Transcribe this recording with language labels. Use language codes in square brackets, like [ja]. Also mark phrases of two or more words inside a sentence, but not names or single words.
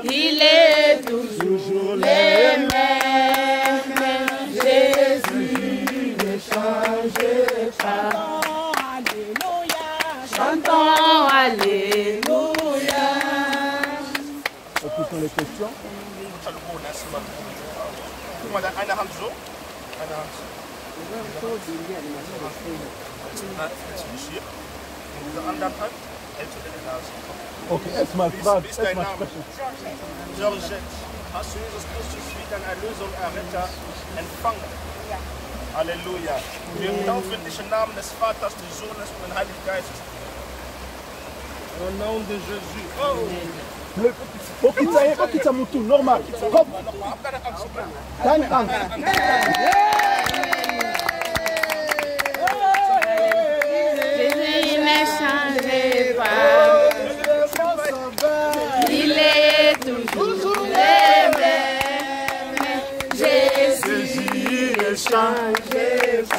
[fr] Il est toujours le même. Jésus ne change pas. Chantons Alléluia. Écoutons les questions. [de] Okay, erstmal Fragen. Wie ist dein Name? Georgette, hast du Jesus Christus wie dein Erlöser und Erretter empfangen? Halleluja. Wir taufen dich im Namen des Vaters, des Sohnes und des Heiligen Geistes. [fr] Au nom de Jésus. Oh. [ln] Okita mutu normal. [de] Kom. Keine Angst. [fr] Jésus ne change pas. Il est toujours le même. Jésus ne change pas.